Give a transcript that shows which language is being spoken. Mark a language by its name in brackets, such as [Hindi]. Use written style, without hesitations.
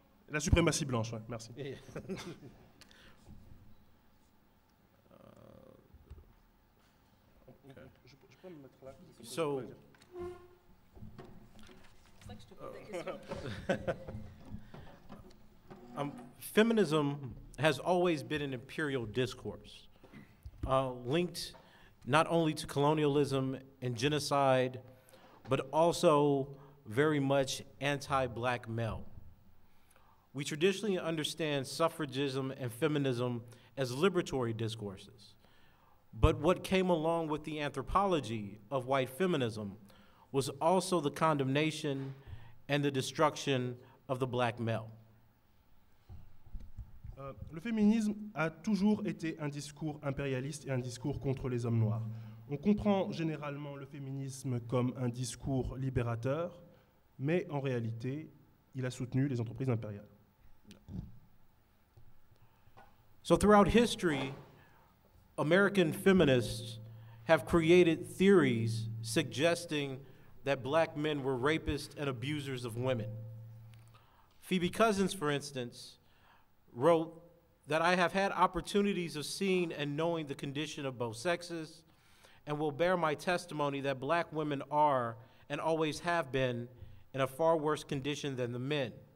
[French] La suprématie blanche, ouais, merci. [English] Yeah. [French] Je peux me mettre là. [English] So, [French] C'est ça que je te pose la question. [English] feminism has always been an imperial discourse, linked not only to colonialism and genocide, but also very much anti-black male. We traditionally understand suffragism and feminism as liberatory discourses. But what came along with the anthropology of white feminism was also the condemnation and the destruction of the black male. [French] Le féminisme a toujours été un discours impérialiste et un discours contre les hommes noirs. On comprend généralement le féminisme comme un discours libérateur, mais en réalité, il a soutenu les entreprises impériales. [English] So throughout history, American feminists have created theories suggesting that black men were rapists and abusers of women. Phoebe Cousins, for instance, wrote that I have had opportunities of seeing and knowing the condition of both sexes and will bear my testimony that black women are and always have been in a far worse condition than the men.